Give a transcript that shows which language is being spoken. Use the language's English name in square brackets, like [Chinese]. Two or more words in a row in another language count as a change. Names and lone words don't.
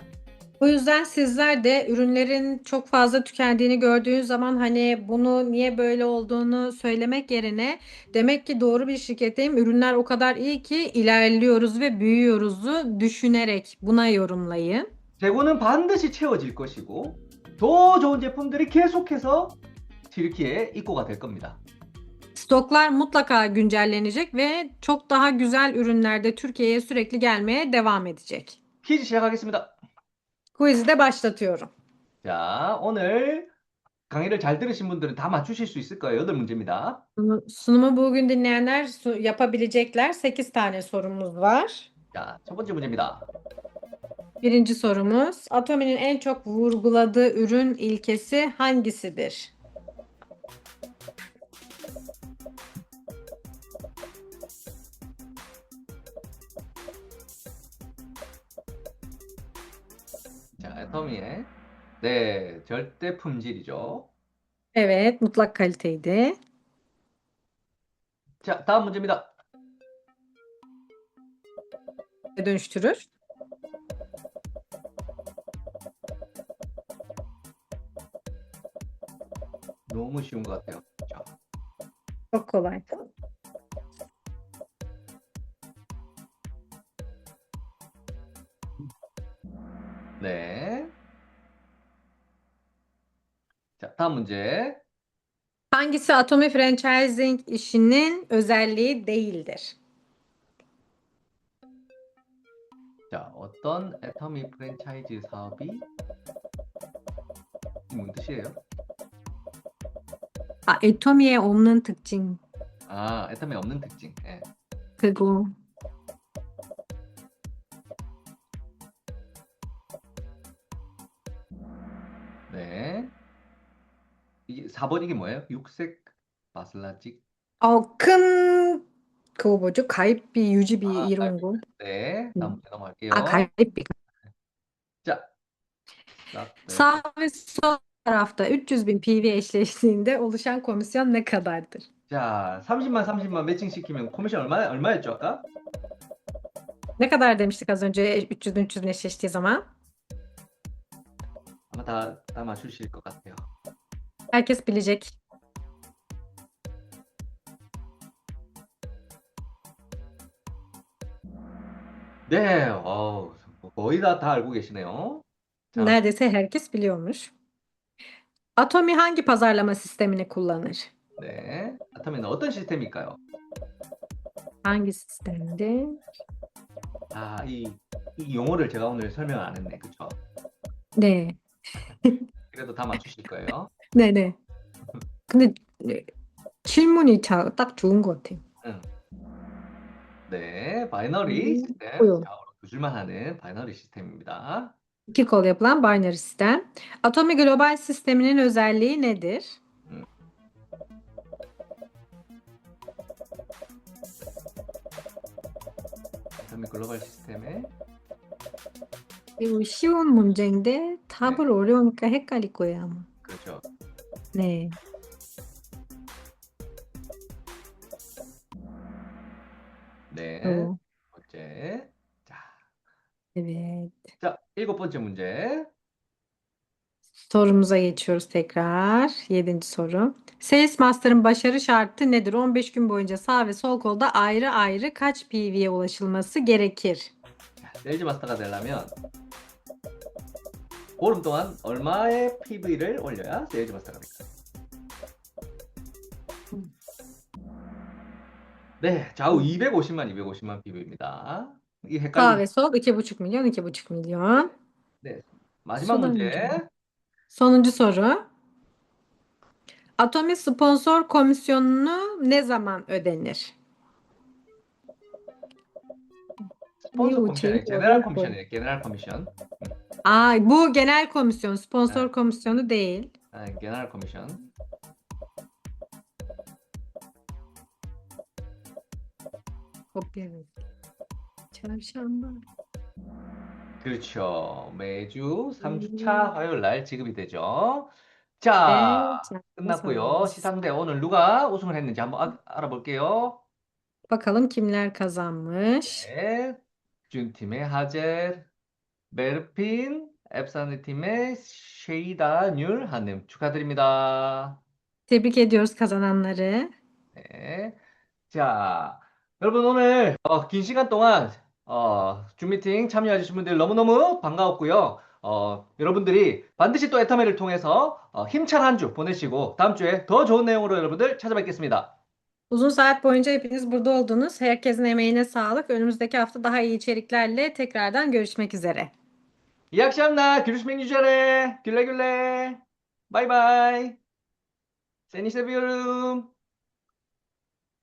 [Turkish] O yüzden sizler de ürünlerin çok fazla tükendiğini gördüğünüz zaman hani bunu niye böyle olduğunu söylemek yerine demek ki doğru bir şirketteyim. Ürünler o kadar iyi ki ilerliyoruz ve büyüyoruzu düşünerek buna yorumlayın. [Korean] 재고는 반드시 채워질 것이고 더 좋은 제품들이 계속해서 튀르키예에 입고가 될 겁니다. [Turkish] Stoklar mutlaka güncellenecek ve çok daha güzel ürünler de Türkiye'ye sürekli gelmeye devam edecek. [Korean] 퀴즈 시작하겠습니다. [Turkish] Quiz'i de başlatıyorum. [Korean] 자, 오늘 강의를 잘 들으신 분들은 다 맞추실 수 있을 거예요. 8문제입니다. [Turkish] Sunumu bugün dinleyenler yapabilecekler. 8 tane sorumuz var. [Korean] 자, 첫 번째 문제입니다. [Turkish] Birinci sorumuz, Atomi'nin en çok vurguladığı ürün ilkesi hangisidir? [Korean] 자, 애터미의 네, 절대 품질이죠. [Turkish] Evet, mutlak kaliteydi. [Korean] 자, 다음 문제입니다. [Turkish] Dönüştürür. [Korean] 너무 쉬운 것 같아요. 자, [Turkish] Çok kolay. [Korean] 네. 자, 다음 문제. [Turkish] Hangisi Atomi franchising işinin özelliği değildir? [Korean] 자, 어떤 애터미 프랜차이즈 사업이 뭔 뜻이에요? Atomi'ye 없는 특징. 아, 애터미 없는 특징. 예. 그거. 네. 이게 4번 이게 뭐예요? 육색 마슬라직. 큰 그거 뭐죠? 가입비, 유지비 이런 거. 네. 다음 문제 넘어갈게요. 가입비. 자, 네. [Turkish] Sağ ve sol tarafta 300.000 PV eşleştiğinde oluşan komisyon ne kadardır? [Korean] 자, 30만 매칭 시키면 코미션 얼마였죠, 아까? [Turkish] Ne kadar demiştik az önce 300'ün eşleştiği zaman? [Korean] 아마 다 맞추실 것 같아요. [Turkish] Herkes bilecek. [Korean] 네, 거의 다 알고 계시네요. 자, [Turkish] Neredeyse herkes biliyormuş. Atomi hangi pazarlama sistemini kullanır? [Korean] 네. 아토미는 어떤 시스템일까요? [Turkish] Hangi sistemde? [Korean] 아, 이 용어를 제가 오늘 설명 안 했네. 그쵸? 네. 그래도 다 맞추실 거예요. 네네. 근데 질문이 딱 좋은 것 같아요. 네, 바이너리 시스템. 뭐요? 자, 두 줄만 하는 바이너리 시스템입니다. [Turkish] İki kol yapılan binary sistem. Atomi global sisteminin özelliği nedir? [Korean] 아토미 글로벌 시스템의 이거 쉬운 문제인데 답을 어려우니까 헷갈릴 거예요, 아마. 그렇죠. 네. 네. [Turkish] Doğru. [Korean] 첫 번째. 자, [Turkish] Evet. [Korean] 자, 일곱 번째 문제. [Turkish] Sorumuza geçiyoruz tekrar. Yedinci soru. Sales Master'ın başarı şartı nedir? 15 gün boyunca sağ ve sol kolda ayrı ayrı kaç PV'ye ulaşılması gerekir? [Korean] 자, 세일즈 마스터가 되려면 보름 동안 얼마의 PV를 올려야 세일즈 마스터가 될까요? 네, 좌우 250만 PV입니다. 이게 [Turkish] Sağ [Korean] 헷갈리죠? [Turkish] ve sol 2,5 milyon, 2,5 milyon. [Korean] 네. 마지막 [Turkish] Sudan [Korean] 문제. [Turkish] önce. Sonuncu soru. Atomi sponsor komisyonunu ne zaman ödenir? [Korean] 스폰서 커미션이 제네럴 커미션이에요. 제네럴 커미션. [Turkish] Bu genel komisyon, [Korean] 아, [Turkish] sponsor komisyonu değil. [Korean] 제네럴 커미션. [Turkish] Kopya ver. Çarşamba. [Korean] 그렇죠. 매주 3주차 음. 화요일 날 지급이 되죠. 네, 자, 잘 끝났고요. [Turkish] sorulmuş. [Korean] 시상대 오늘 누가 우승을 했는지 한번 알아볼게요. [Turkish] Bakalım kimler kazanmış. [Korean] 네. 준 팀의 하젤, 메르핀, 앱사니 팀의 쉐이다 뉴 한님 축하드립니다. [Turkish] Tebrik ediyoruz kazananları. [Korean] 네. 자, 여러분 오늘 긴 시간 동안 줌 미팅 참여해 주신 분들 너무너무 반가웠고요. 여러분들이 반드시 또 애터미를 통해서 힘찬 한 주 보내시고 다음 주에 더 좋은 내용으로 여러분들 찾아뵙겠습니다. [Turkish] Uzun saat boyunca hepiniz burada oldunuz. Herkesin emeğine sağlık. Önümüzdeki hafta daha iyi içeriklerle tekrardan görüşmek üzere. İyi akşamlar. Görüşmek üzere. Güle güle. [English] Bye bye. [Turkish] Seni seviyorum. İyi geceler.